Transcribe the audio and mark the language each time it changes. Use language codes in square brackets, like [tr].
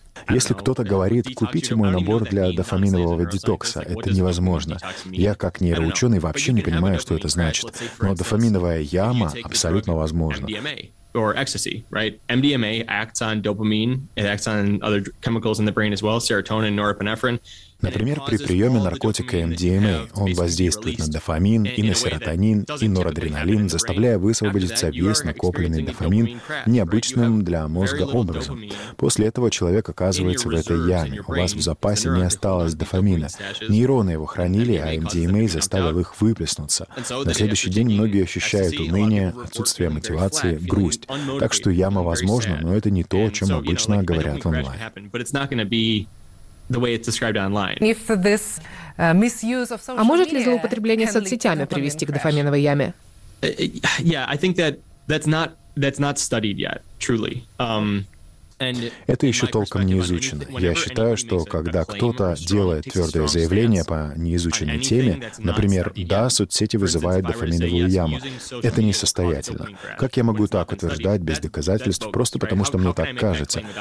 [ru] Если кто-то говорит: «Купите мой набор для дофаминового детокса», это невозможно. Я, как нейроученый, вообще не понимаю, что это значит. Но дофаминовая яма абсолютно возможна. [en] or ecstasy, right? MDMA acts on dopamine, it acts on other chemicals in the brain as well, serotonin, norepinephrine. [ru] Например, при приеме наркотика MDMA он воздействует на дофамин и на серотонин и норадреналин, заставляя высвободиться весь накопленный дофамин необычным для мозга образом. После этого человек оказывается в этой яме. У вас в запасе не осталось дофамина. Нейроны его хранили, а MDMA заставил их выплеснуться. На следующий день многие ощущают уныние, отсутствие мотивации, грусть. Так что яма возможна, но это не то, о чем обычно говорят онлайн. [en] The way it's described online. If this misuse of social [ru] media, а может ли злоупотребление соцсетями привести к дофаминовой яме? [en] Yeah, I think that's not studied yet, truly. [ru] Это еще толком не изучено. Я считаю, что когда кто-то делает твердое заявление по неизученной теме, например, «Да, соцсети вызывают дофаминовую яму», это несостоятельно. Как я могу так утверждать без доказательств, просто потому что мне так кажется?